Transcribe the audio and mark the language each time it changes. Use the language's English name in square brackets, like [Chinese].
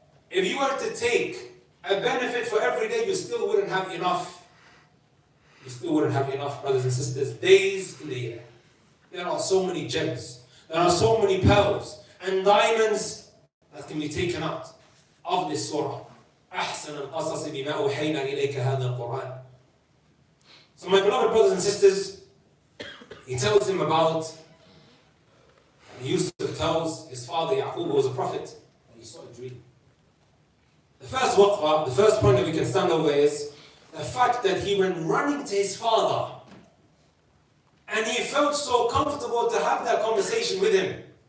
[English] If you were to take a benefit for every day, you still wouldn't have enough. You still wouldn't have enough, brothers and sisters, days in the year. There are so many gems. There are so many pearls and diamonds that can be taken out of this surah. [Arabic] أحسن القصص بما أوحينا إليك هذا القرآن. [English] So my beloved brothers and sisters, he tells him about, and Yusuf tells his father Yaqub, who was a prophet, and he saw a dream. The first waqfa, the first point that we can stand over is the fact that he went running to his father and he felt so comfortable to have that conversation with him.